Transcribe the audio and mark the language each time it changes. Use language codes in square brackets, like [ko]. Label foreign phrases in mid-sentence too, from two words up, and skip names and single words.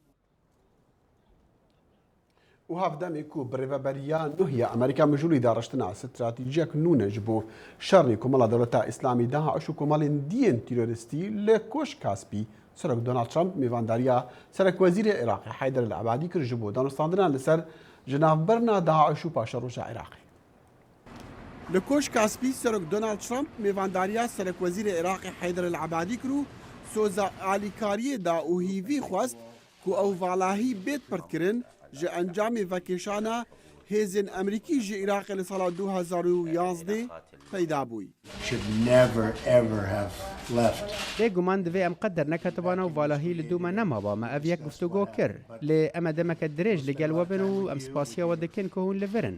[ku] و هەفتەمێک و بڕێوەبەریان نوهیە ئەمریکا مژووری داڕشتنا ستراتیژیەک نونەش بۆ شەڕی کۆمەڵە دەوڵەتە ئیسلامی داعش و کۆمەڵێن دیەن تیرۆریستی لە کۆش کاسپی سەرۆک دۆناڵد ترامپ میوانداریە سەرۆکوەزیری عێراقی حەیدەر العەبادی کرد بۆ دانوستاندنان لەسەر ژناوبەرنا داعش و پاشە ڕۆژە عێراقی. لە کۆش کاسپی سەرۆک دۆناڵد ترامپ میوانداریە سەرۆکوەزیری عێراقی حەیدەر العەبادی کرد و سۆزە ئالیکاریەدا و هیوی خواست کو ئەو ڤاڵاهی بێت پردکردن ji encamê vekêşana hêzên Amerîkî ji Iraqê li sala 2011 peyda bûyî. بێگومان divê em qet derneketibana û valahî li dû me nemava me ev yek guftûgo kir lê em ê demeke dirêj li gel we bin û em spasiya we dikin ku hûn li virin.